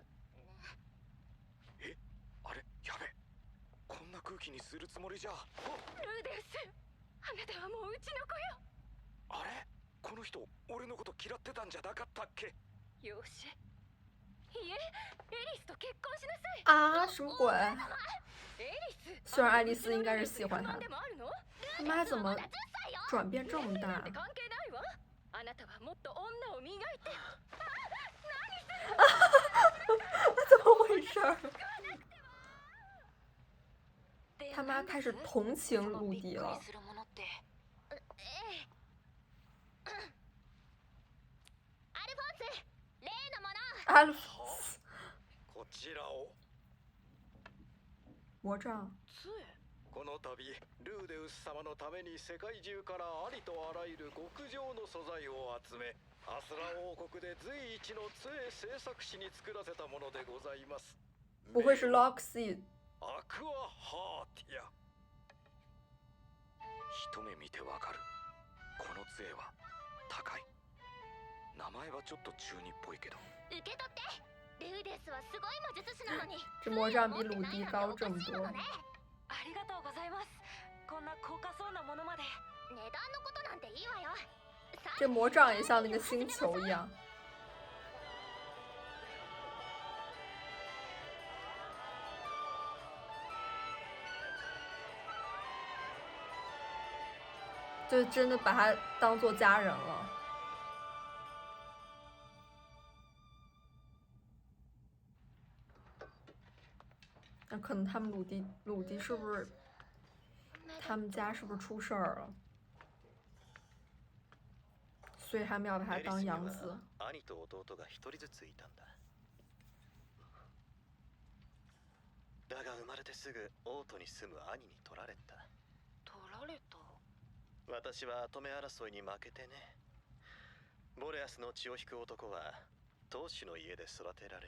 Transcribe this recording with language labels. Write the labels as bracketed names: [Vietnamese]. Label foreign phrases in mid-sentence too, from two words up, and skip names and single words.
[Japanese] え、あれ、やべ。こんな空気にするつもりじゃ。ルーデウス、あなたはもううちの子よ。あれ、この人俺のこと嫌ってたんじゃなかったっけ？よし。いえ、エリスと結婚しなさい。 [Chinese] 啊，什么鬼？ [Japanese] エリス。 [Chinese] 虽然爱丽丝应该是喜欢他， [Japanese] でもあるの？ [Chinese] 他妈怎么转变这么大？ [Japanese] 関係ないわ。あなたはもっと女を磨いて。 [Chinese] 怎么回事？他妈开始同情鲁迪了。阿尔弗斯， [Japanese] こちらを。 [Chinese] 魔杖。 [Japanese] この度ルーデウス様のために世界中からありとあらゆる極上の素材を集め、アスラ王国で随一の杖製作士に作らせたものでございます。 [Chinese] 不会是 Loxy？ [Japanese] アクアハーティア。一目見てわかる。この杖は高い。名前はちょっと中二っぽいけど。受け取って。ルーデスはすごい魔術師なのに。 [Chinese] 这魔杖比鲁迪高这么多。 [Japanese] ありがとうございます。こんな高価そうなものまで。値段のことなんていいわよ。 [Chinese] 这魔杖也像那个星球一样。就真的把他当做家人了。那可能他们鲁迪是不是他们家是不是出事儿了？所以他们要把他当养子。 [Japanese] 兄と弟が一人ずついたんだ。だが生まれてすぐ王都に住む兄に取られた。取られた？私は跡目争いに負けてね。ボレアスの血を引く男は当主の家で育てられる。